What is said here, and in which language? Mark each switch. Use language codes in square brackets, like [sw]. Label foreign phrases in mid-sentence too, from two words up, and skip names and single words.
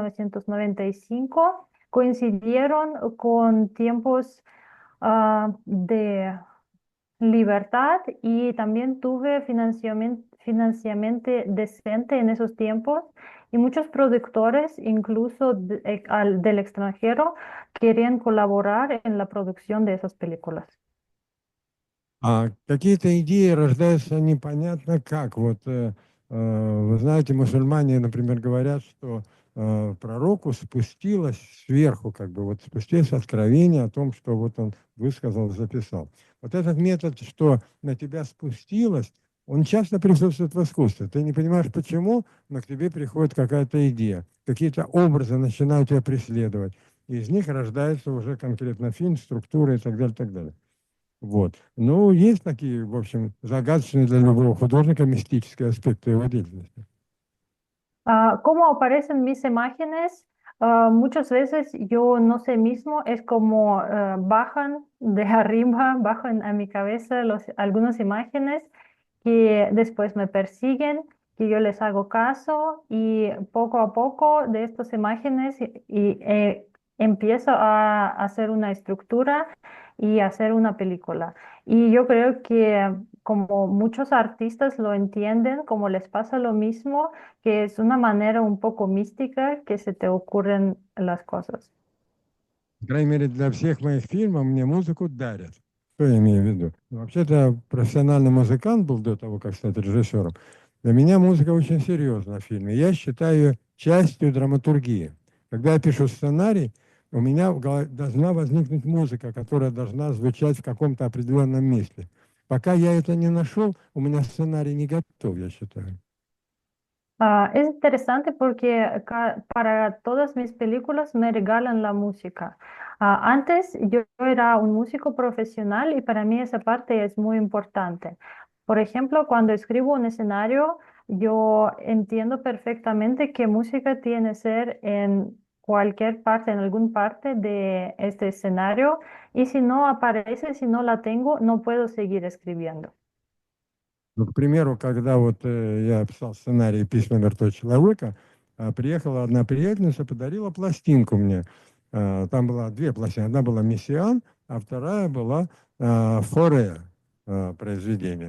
[es] 1995, coincidieron con tiempos de libertad y también tuve financiamiento decente en esos tiempos y muchos productores, incluso del extranjero, querían colaborar en la producción de esas películas. [ru] А какие-то идеи рождаются непонятно как. Вот вы знаете, мусульмане, например, говорят, что пророку спустилось сверху, как бы вот спустилось откровение о том, что вот он высказал, записал. Вот этот метод, что на тебя спустилось, он часто присутствует в искусстве. Ты не понимаешь почему, но к тебе приходит какая-то идея, какие-то образы начинают тебя преследовать. И из них рождается уже конкретно фильм, структура и так далее, так далее. Вот. Ну, есть такие, в общем, загадочные для любого художника мистические аспекты его деятельности. [es] ¿Cómo aparecen mis imágenes? Muchas veces yo no sé mismo, es como bajan de arriba, bajan a mi cabeza algunas imágenes que después me persiguen, que yo les hago caso y poco a poco de estas imágenes empiezo a hacer una estructura y hacer una película. Y yo creo que como muchos artistas lo entienden, como les pasa lo mismo, que es una manera un poco mística que se te ocurren las cosas. [ru] По крайней мере, для всех моих фильмов мне музыку дарят. Что я имею в виду? Ну, вообще-то я профессиональный музыкант был до того, как стать режиссером. Для меня музыка очень серьезна в фильме. Я считаю ее частью драматургии. Когда я пишу сценарий, у меня должна возникнуть музыка, которая должна звучать в каком-то определенном месте. Пока я это не нашел, у меня сценарий не готов, я считаю. [es] Es interesante porque para todas mis películas me regalan la música. Antes yo era un músico profesional y para mí esa parte es muy importante. Por ejemplo, cuando escribo un escenario, yo entiendo perfectamente qué música tiene que ser en cualquier parte, en alguna parte de este escenario y si no aparece, si no la tengo, no puedo seguir escribiendo. [ru] Ну, к примеру, когда вот я писал сценарий «Письма мертвого человека», приехала одна приятельница, подарила пластинку мне. Там было две пластинки. Одна была «Мессиан», а вторая была «Форе» произведение.